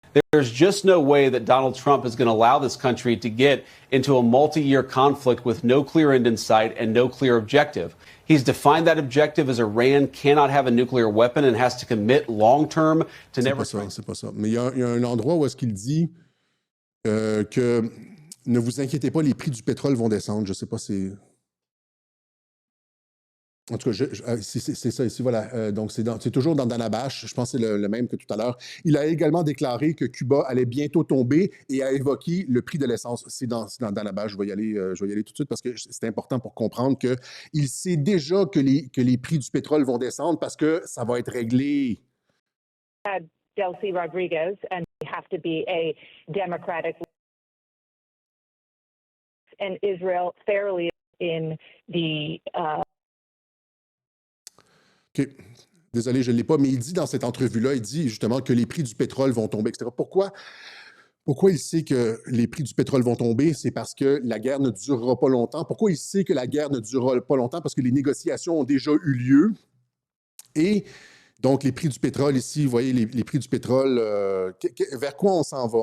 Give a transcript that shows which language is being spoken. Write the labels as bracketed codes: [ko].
[en] There's just no way that Donald Trump is going to allow this country to get into a multi-year conflict with no clear end in sight and no clear objective. He's defined that objective as Iran cannot have a nuclear weapon and has to commit long-term to never... [fr] C'est pas ça. Mais il y a un endroit où est-ce qu'il dit que ne vous inquiétez pas, les prix du pétrole vont descendre. Je ne sais pas si... En tout cas, c'est ça ici, voilà. Donc, c'est toujours dans Danabash. Je pense que c'est le même que tout à l'heure. Il a également déclaré que Cuba allait bientôt tomber et a évoqué le prix de l'essence. C'est dans Danabash. Je vais y aller tout de suite parce que c'est important pour comprendre qu'il sait déjà que les prix du pétrole vont descendre parce que ça va être réglé. [en] Delcy Rodriguez, and we have to be a democratic and Israel fairly in the OK. [fr] Désolé, je ne l'ai pas, mais il dit dans cette entrevue-là, il dit justement que les prix du pétrole vont tomber, etc. Pourquoi il sait que les prix du pétrole vont tomber? C'est parce que la guerre ne durera pas longtemps. Pourquoi il sait que la guerre ne durera pas longtemps? Parce que les négociations ont déjà eu lieu. Et donc, les prix du pétrole ici, vous voyez, les prix du pétrole, vers quoi on s'en va?